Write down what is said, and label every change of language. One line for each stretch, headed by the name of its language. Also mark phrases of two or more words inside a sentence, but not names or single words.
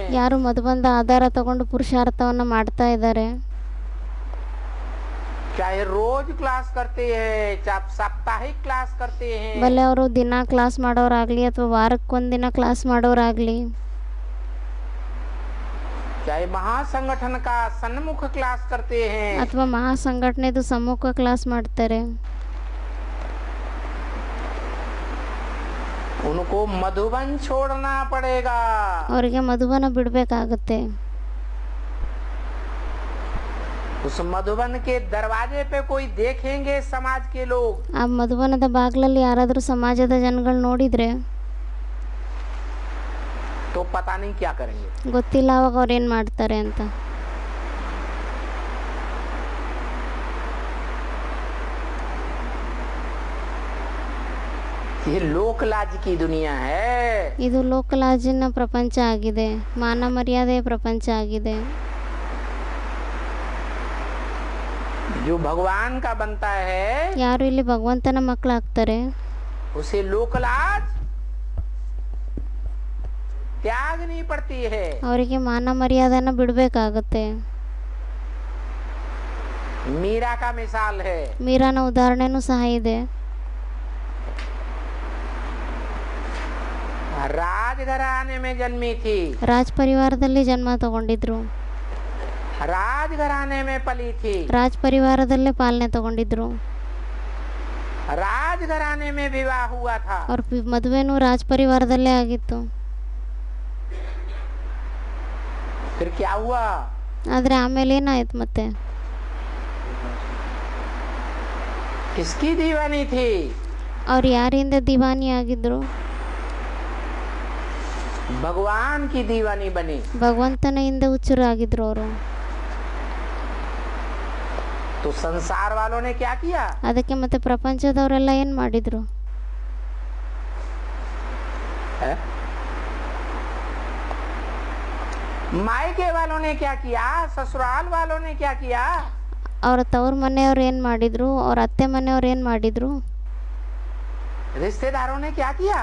Kannada: ಯಾರು ಮಧುಬಂಧ ಆಧಾರ ತಗೊಂಡು ಪುರುಷಾರ್ಥವನ್ನ ಮಾಡ್ತಾ ಇದ್ದಾರೆ,
Hindi: चाहे रोज क्लास करते हैं, चाहे साप्ताहिक क्लास करते हैं,
Kannada: ಭಲೆ ಅವರು ದಿನ ಕ್ಲಾಸ್ ಮಾಡೋರಾಗ್ಲಿ ಅಥವಾ ವಾರಕ್ಕೊಂದಿನ ಕ್ಲಾಸ್ ಮಾಡೋರಾಗ್ಲಿ,
Hindi: चाहे महासंगठन का सन्मुख क्लास करते हैं,
Kannada: ಅಥವಾ ಮಹಾಸಂಘಟನೆದು ಸಮ್ಮುಖ ಕ್ಲಾಸ್ ಮಾಡ್ತಾರೆ,
Hindi: उनको मधुबन छोड़ना पड़ेगा।
Kannada: ಅವರಿಗೆ ಮಧುಬನ ಬಿಡಬೇಕಾಗುತ್ತೆ.
Hindi: उस मधुबन के दरवाजे पे कोई देखेंगे समाज के लोग,
Kannada: ಆ ಮಧುಬನದ ಬಾಗಿಲಲ್ಲಿ ಯಾರಾದರೂ ಸಮಾಜದ ಜನಗಳು ನೋಡಿದರೆ
Hindi: तो पता नहीं क्या करेंगे।
Kannada: ಗೊತ್ತಿಲ್ಲ ಅವಾಗ ಅವ್ರು ಏನು ಮಾಡ್ತಾರೆ ಅಂತ.
Hindi: ये लोकलाज की दुनिया है।
Kannada: ಇದು ಲೋಕಲಾಜಿನ ಪ್ರಪಂಚ ಆಗಿದೆ, ಮಾನ ಮರ್ಯಾದೆಯ ಪ್ರಪಂಚ ಆಗಿದೆ.
Hindi: जो भगवान का बनता है
Kannada: ಯಾರು ಇಲ್ಲಿ ಭಗವಂತನ ಮಕ್ಕಳಾಗ್ತಾರೆ
Hindi: उसे लोकलाज त्यागनी पड़ती है।
Kannada: ಅವರಿಗೆ ಮಾನ ಮರ್ಯಾದೆನ ಬಿಡಬೇಕಾಗುತ್ತೆ.
Hindi: मीरा का मिसाल है।
Kannada: ಮೀರಾನ ಉದಾಹರಣೆನೂ ಸಹ ಇದೆ.
Hindi: राजघराने में जन्मी थी,
Kannada: ರಾಜ್ ಪರಿವಾರದಲ್ಲಿ ಜನ್ಮ ತಗೊಂಡಿದ್ರು,
Hindi: राजघराने में पली थी,
Kannada: ರಾಜ್ ಪರಿವಾರದಲ್ಲೇ ಪಾಲನೆ ತಗೊಂಡಿದ್ರು,
Hindi: राजघराने में विवाह हुआ था।
Kannada: ಅವ್ರ ಮದುವೆನೂ ರಾಜ್ ಪರಿವಾರದಲ್ಲೇ ಆಗಿತ್ತು.
Hindi: फिर क्या हुआ?
Kannada: ಆದರೆ ಆಮೇಲೆ ಏನಾಯ್ತು ಮತ್ತೆ?
Hindi: किसकी दीवानी थी?
Kannada: ಅವ್ರು ಯಾರಿಂದ ದಿವಾನಿ ಆಗಿದ್ರು?
Hindi: भगवान की दीवानी बनी।
Kannada: ಭಗವಂತನಿಂದ ಹುಚ್ಚರಾಗಿದ್ರು ಅವರು.
Hindi: तो संसार वालों ने क्या किया?
Kannada: ಅದಕ್ಕೆ ಮತ್ತೆ ಪ್ರಪಂಚದವರೆಲ್ಲ ಏನು ಮಾಡಿದ್ರು?
Hindi: है? मायके वालों ने क्या किया? ससुराल वालों ने क्या किया?
Kannada: ಅವ್ರ ತವ್ರ ಮನೆಯವ್ರು ಏನು ಮಾಡಿದ್ರು? ಅವ್ರ ಅತ್ತೆ ಮನೆಯವ್ರು ಏನು ಮಾಡಿದ್ರು?
Hindi: रिश्तेदारों ने क्या किया?